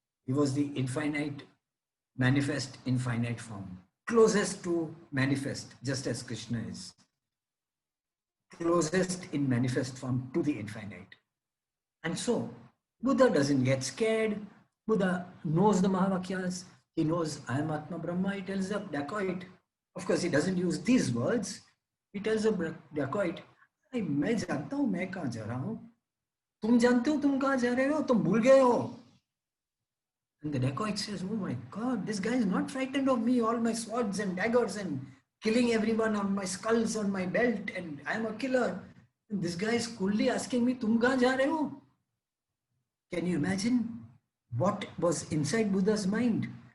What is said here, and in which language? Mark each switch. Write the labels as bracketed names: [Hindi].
[English] He was the infinite manifest in finite form, closest to manifest, just as Krishna is. Closest in manifest form to the infinite. And so, Buddha doesn't get scared. Buddha knows the Mahavakyas. He knows I am Atma Brahma. He tells the dacoit. Of course, he doesn't use these words. [Hindi] He tells the dacoit, मैं जानता हूँ मैं कहाँ जा रहा हूँ. तुम जानते हो तुम कहाँ जा रहे हो? तुम भूल गए हो. [English] And the dacoit says, oh my God, this guy is not frightened of me, all my swords and daggers and killing everyone on my skulls, on my belt, and I am a killer. And this guy is coolly asking me, [Hindi] तुम कहाँ जा रहे हो? [English] Can you imagine what was inside Buddha's mind?